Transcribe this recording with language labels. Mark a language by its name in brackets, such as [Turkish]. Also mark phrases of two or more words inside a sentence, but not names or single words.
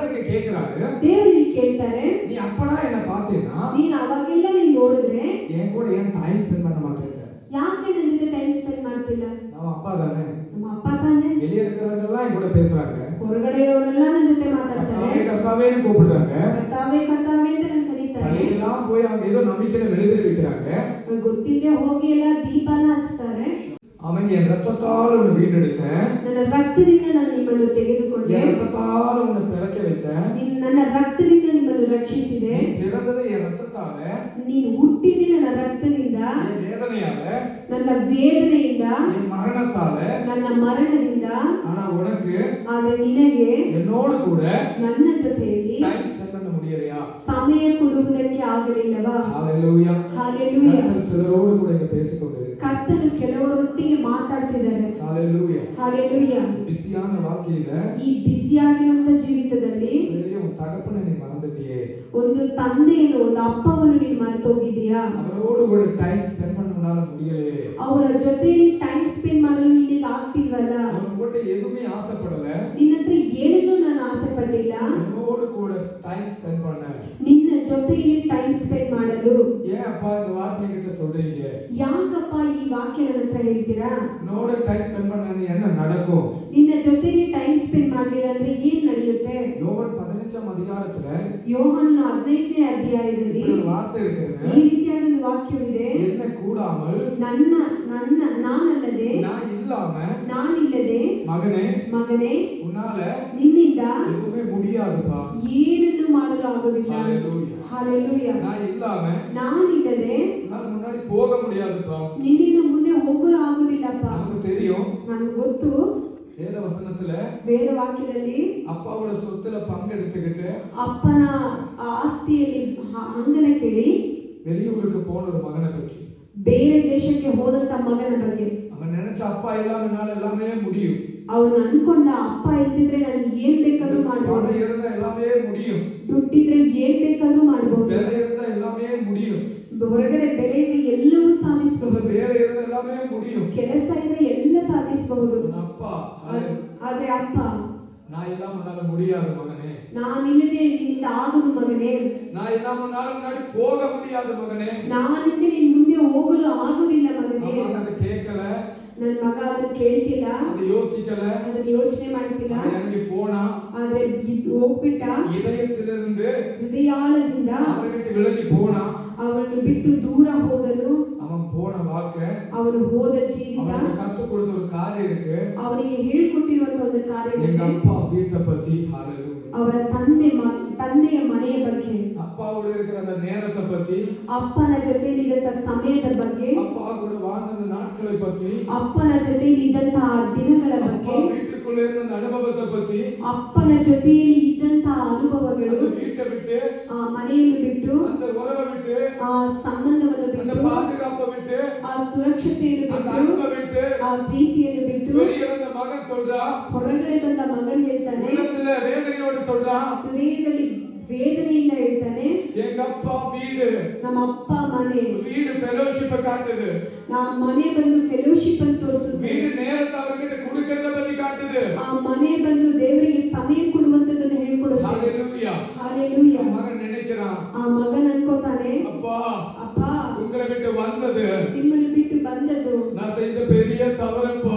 [Tamil] கேக்குறாரு, [Kannada] ದೇವರು ಕೇಳ್ತಾರೆ, [Tamil] நீ அப்பனா என்ன பார்த்தேனா, [Kannada] ನೀನು ಅವಾಗೆಲ್ಲ ನೀನು ನೋಡಿದ್ರೆ [Tamil] என் கூட ஏன் [English] time spend [Tamil] பண்ண மாட்டேங்கிற? [Kannada] ಯಾಕೆ ನನ್ನ ಜೊತೆ [English] time spend [Kannada] ಮಾಡ್ತಿಲ್ಲ? [Tamil] நம்ம அப்பா தானே, [Kannada] ನಮ್ಮ ಅಪ್ಪ ತಾನೆ. [Tamil] வெளிய இருக்கிறவங்க என் கூட பேசுறாங்க, [Kannada] ಹೊರಗಡೆಯವರೆಲ್ಲ ನನ್ನ ಜೊತೆ ಮಾತಾಡ್ತಾರೆ, [Tamil] கர்த்தாவேன்னு கூப்பிடுறாங்க, [Kannada] ಕರ್ತಾವೆ ಕರ್ತಾವೆ ಅಂತ ನನ್ನ ಕರೀತಾರೆ. [Tamil] எல்லாம் போய் அவங்க ஏதோ நம்பிக்கையில வெளியே வைக்கிறாங்க, [Kannada] ಗೊತ್ತಿಲ್ಲದೆ ಹೋಗಿ ಎಲ್ಲ ದೀಪನ ಹಚ್ತಾರೆ. [Tamil] அவன் என் ரத்தத்தால் உன்னை வீண்டெடுத்தேன், [Kannada] ನನ್ನ ರಕ್ತದಿಂದ ನಾನು ನಿಮ್ಮನ್ನು ತೆಗೆದುಕೊಂಡೆ, [Tamil] என் ரத்தத்தால் உன்னை பிறக்க வைத்தேன், [Kannada] ನನ್ನ ರಕ್ತದಿಂದ ನಿಮ್ಮನ್ನು ರಕ್ಷಿಸಿದೆ, [Tamil] பிறந்தது என் ரத்தத்தால, [Kannada] ನೀನು ಹುಟ್ಟಿದ ನನ್ನ ರಕ್ತದಿಂದ, [Tamil] என் வேதனையால, [Kannada] ನನ್ನ ವೇದನೆಯಿಂದ, [Tamil] என் மரணத்தால, [Kannada] ನನ್ನ ಮರಣದಿಂದ. [Tamil] ஆனா உனக்கு [Kannada] ಆದರೆ ನಿನಗೆ [Tamil] என்னோடு கூட [Kannada] ನನ್ನ ಜೊತೆಯಲ್ಲಿ [English] time spend [Tamil] பண்ண முடியலையா? [Kannada] ಸಮಯ ಕೊಡುವುದಕ್ಕೆ ಆಗಲಿಲ್ಲವಾ? [Tamil] ஹalleluya, [Kannada] ஹalleluya. [Tamil] கர்த்தர் சிலரோடு கூட இங்க பேசிக்கொண்டிருக்கிறார். [Kannada] ಕರ್ತನು ಕೆಲವರೊಟ್ಟಿಗೆ ಮಾತಾಡ್ತಿದ್ದಾರೆ. [Tamil] ஹalleluya, [Kannada] ஹalleluya. [Tamil] பிஸியான வாழ்க்கையில [Kannada] ಈ ಬಿಸಿಯಾಗಿರುವಂತ ಜೀವಿತದಲ್ಲಿ [Tamil] உன் தகப்பனை நீ மறந்துட்டியே, [Kannada] ಒಂದು ತಂದೆಯನ್ನು, ಒಂದು ಅಪ್ಪವನ್ನು ನೀನು ಮರೆತು ಹೋಗಿದೀಯಾ? [Tamil] அவரோடு கூட [English] time spend [Tamil] பண்ண உன்னால முடியலையே, [Kannada] ಅವರ ಜೊತೆಯಲ್ಲಿ [English] time spend [Kannada] ಮಾಡಲು ನಿನಗೆ ಆಗ್ತಿಲ್ವಲ್ಲ? [Tamil] உன்கிட்ட எதுவுமே ஆசைப்படல, [Kannada] ನಿನ್ನ ಹತ್ರ ಏನನ್ನೂ ನಾನು ಆಸೆ ಪಟ್ಟಿಲ್ಲ, [Tamil] என்னோடு கூட [English] time spend [Tamil] பண்ண, [Kannada] ನಿನ್ನ ಜೊತೆಯಲ್ಲಿ [English] time spend [Kannada] ಮಾಡಲು. [Tamil] ஏன் அப்பா இந்த வார்த்தை கிட்ட சொல்றீங்க? [Kannada] ಯಾಕಪ್ಪ ಈ ವಾಕ್ಯ ನನ್ನ ಹತ್ರ ಹೇಳ್ತೀರಾ? [Tamil] என்னோட [English] time spend [Tamil] பண்ணா என்ன நடக்கும்? [Kannada] ನಿನ್ನ ಜೊತೆಯಲ್ಲಿ [English] time spend [Kannada] ಮಾಡಲಿಲ್ಲ ಅಂದ್ರೆ ಏನ್ ನಡೆಯುತ್ತೆ? [Tamil] யோவான் 15ஆம் அதிகாரத்துல [Kannada] ಯೋಹಾನನ 15ನೇ ಅಧ್ಯಾಯದಲ್ಲಿ [Tamil] ஒரு வார்த்தை இருக்குது, [Kannada] ಈ ರೀತಿಯಾದ ಒಂದು ವಾಕ್ಯವಿದೆ. [Tamil] என்ன கூடாமல் [Kannada] ನಾನಲ್ಲದೆ, ನಾನಿಲ್ಲದೆ ಮಗನೇ [Tamil] உன்னால [Kannada] ನಿನ್ನಿಂದ [Tamil] எதுவுமே முடியாதுப்பா, [Kannada] ಏನನ್ನು ಮಾಡಲು ಆಗೋದಿಲ್ಲ. [Tamil] ஹalleluya, [Kannada] ஹalleluya. [Tamil] நானில்லದೆ உன்னால முன்னாடி போக முடியாதுப்பா, [Kannada] ನಿನ್ನಿಂದ ಮುಂದೆ ಹೋಗಲು ಆಗೋದಿಲ್ಲಪ್ಪ. [Tamil] நமக்கு தெரியும், [Kannada] ನನಗೆ ಗೊತ್ತು. [Tamil] வேத வசனத்துல [Kannada] வேத ವಾಕ್ಯದಲ್ಲಿ [Tamil] ಅಪ್ಪಾவோட சொத்துல பங்கெடுத்துக்கிட்டு [Kannada] ಅಪ್ಪನ ಆಸ್ತಿಯಲ್ಲಿ ಅಂಗನ ಕೇಳಿ [Tamil] வெளியூருக்கு போன ஒரு மகனை பற்றி, [Kannada] ಬೇರೆ ದೇಶಕ್ಕೆ ಹೋದಂತ ಮಗನ ಬಗ್ಗೆ. [Tamil] அவன் நினைச்ச அப்பா இல்லாம என்னால எல்லாமே முடியும், [Kannada] ಅವನು ಅನ್ಕೊಂಡ ಅಪ್ಪ ಇಲ್ದಿದ್ರೆ ನಾನು ಏನ್ ಬೇಕಾದ್ರೂ ಮಾಡಬಹುದು, [Tamil] பணம் இருந்தா எல்லாமே முடியும், [Kannada] ದುಡ್ಡಿದ್ರೆ ಏನ್ ಬೇಕಾದ್ರೂ ಮಾಡಬಹುದು, [Tamil] வேலை இருந்தா எல்லாமே முடியும், [Kannada] ಹೊರಗಡೆ ಬೆಲೆ ಇದ್ರೆ ಎಲ್ಲವೂ ಸಾಧಿಸಬಹುದು, [Tamil] வேலை இருந்தா எல்லாமே முடியும், [Kannada] ಕೆಲಸ ಇದ್ರೆ ಎಲ್ಲ ಸಾಧಿಸಬಹುದು. [Tamil] அப்பா [Kannada] ಆದ್ರೆ ಅಪ್ಪ [Tamil] நான் இல்லாம உன்னால முடியாது மகனே, [Kannada] ನಾನಿಲ್ಲದೆ ನಿನ್ನಿಂದ ಆಗದು ಮಗನೇ, [Tamil] நான் இல்லாம உன்னால முன்னாடி போக முடியாது மகனே, [Kannada] ನಾನಿಲ್ಲದೆ ನಿನ್ ಮುಂದೆ ಹೋಗಲು ಆಗುದಿಲ್ಲ ಮಗನೇ. [Tamil] அதை கேட்கல, [Kannada] ನನ್ನ ಮಗ ಅದನ್ನ ಕೇಳ್ತಿಲ್ಲ, [Tamil] அதை யோசிக்கல, [Kannada] ಅದನ್ನ ಯೋಚನೆ ಮಾಡ್ತಿಲ್ಲ, [Tamil] இறங்கி போனா, [Kannada] ಆದ್ರೆ ಹೋಗ್ಬಿಟ್ಟ, [Tamil] இதயத்திலிருந்து [Kannada] ಹೃದಯಾಳದಿಂದ [Tamil] அவர்கிட்ட விலகி போனா, [Kannada] ಅವನು ಬಿಟ್ಟು ದೂರ ಹೋದನು. [Tamil] அவன் போன வாழ்க்கை, [Kannada] ಅವನು ಹೋದ ಜೀವಿತ, [Tamil] அவனுக்கு கற்றுக் கொடுத்த ஒரு காரியம் இருக்கு, [Kannada] ಅವನಿಗೆ ಹೇಳ್ಕೊಟ್ಟಿರುವಂತ ಒಂದು ಕಾರ್ಯವಿದೆ. [Tamil] எங்க அப்பா வீட்டை பத்தி, ஹalleluya, [Kannada] ಅವರ ತಂದೆಯ ಮನೆಯ ಬಗ್ಗೆ, [Tamil] அப்பாவோட இருக்கிற அந்த நேரத்தை பத்தி, [Kannada] ಅಪ್ಪನ ಜೊತೆಯಲ್ಲಿ ಇದ್ದಂತ ಸಮಯದ ಬಗ್ಗೆ, [Tamil] அப்பா கூட வாழ்ந்த நாட்களை பத்தி, [Kannada] ಅಪ್ಪನ ಜೊತೆಯಲ್ಲಿ ಇದ್ದಂತಹ ದಿನಗಳ ಬಗ್ಗೆ, [Tamil] வீட்டுக்குள்ள இருந்த அனுபவத்தை பத்தி, [Kannada] ಅಪ್ಪನ ಜೊತೆಯಲ್ಲಿ ಇದ್ದಂತಹ ಅನುಭವಗಳು, [Tamil] வீட்டை விட்டு, [Kannada] ಆ ಮನೆಯನ್ನು ಬಿಟ್ಟು, [Tamil] அந்த உறவை விட்டு, [Kannada] ಆ ಸಂಬಂಧವನ್ನು [Tamil] அந்த [Kannada] ಬಿಟ್ಟು, [Tamil] பாதுகாப்பை விட்டு, [Kannada] ಆ ಸುರಕ್ಷತೆಯನ್ನು [Tamil] அந்த [Kannada] ಬಿಟ್ಟು, [Tamil] அன்பை விட்டு, [Kannada] ಆ ಪ್ರೀತಿಯನ್ನು ಬಿಟ್ಟು, [Tamil] வெளியே வந்த மகன் சொல்றா, [Kannada] ಹೊರಗಡೆ ಬಂದ ಮಗನ್ ಹೇಳ್ತಾನೆ, [Tamil] உள்ளத்துல வேதனையோடு சொல்றா, [Kannada] ಹೃದಯದಲ್ಲಿ ವೇದನೆಯಿಂದ ಹೇಳ್ತಾನೆ, [Tamil] எங்க அப்பா வீடு, [Kannada] ನಮ್ಮ ಅಪ್ಪ ಮನೆ, [Tamil] வீடு ஃபெலோஷிப் காட்டுது, [Kannada] ನಮ್ಮ ಮನೆ ಬಂದು ಫೆಲೋಶಿಪ್ ಅಂತ ತೋರಿಸುತ್ತೆ, [Tamil] வீடு நேரத்தை அவர்கிட்ட கொடுக்கறத பத்தி காட்டுது, [Kannada] ಆ ಮನೆ ಬಂದು ದೇವರಿಗೆ ಸಮಯ ಕೊಡುವಂತದನ್ನು ಹೇಳ್ಕೊಡುತ್ತೆ. [Tamil] ஹalleluya, [Kannada] ஹalleluya. [Tamil] மகன் நினைக்கிறான், [Kannada] ಆ ಮಗನ್ ಅನ್ಕೋತಾನೆ, [Tamil] அப்பா [Kannada] ಅಪ್ಪ [Tamil] உங்களை விட்டு வந்தது [Kannada] ನಿಮ್ಮನ್ನು ಬಿಟ್ಟು ಬಂದದ್ದು [Tamil] நான் செய்த பெரிய தவறுப்பா,